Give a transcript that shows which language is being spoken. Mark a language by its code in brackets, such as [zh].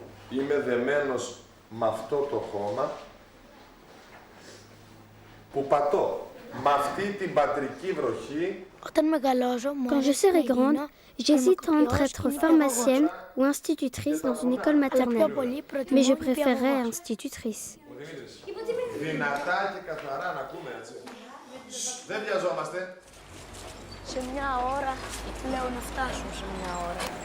[el] Είμαι δεμένος με αυτό το χώμα που πατώ με αυτή την πατρική βροχή. [fr] Quand je serai grande, j'hésite entre être pharmacienne ou institutrice dans une école maternelle. Mais je préférerais institutrice. [el] Δυνατά και καθαρά να ακούμε, έτσι. Δεν βιαζόμαστε. Σε μια ώρα λέω να φτάσουν σε μια ώρα.